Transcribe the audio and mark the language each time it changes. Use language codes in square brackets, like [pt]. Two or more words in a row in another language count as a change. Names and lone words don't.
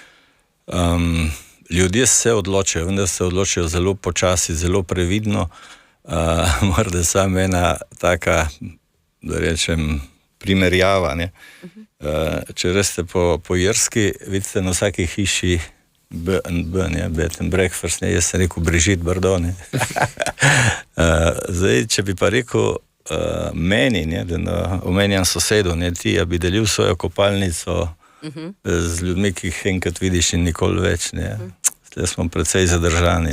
[sl] Ljudje se odločajo, vendar se odločajo zelo počasi, zelo previdno. Morda samo ena taka, da rečem, primerjava, ne. Če reste po Jerski, vidite na vsaki hiši B&B, ne, [en] bed and breakfast, [sl] ne, jaz sem rekel Brigitte Bardot, ne. Zdaj, če bi pa rekel meni, ne, da omenjam sosedu, ne, ti, ja bi delil svojo kopalnico z ljudmi, ki jih enkrat vidiš in nikoli več, ne. Zdaj smo precej zadržani, ne.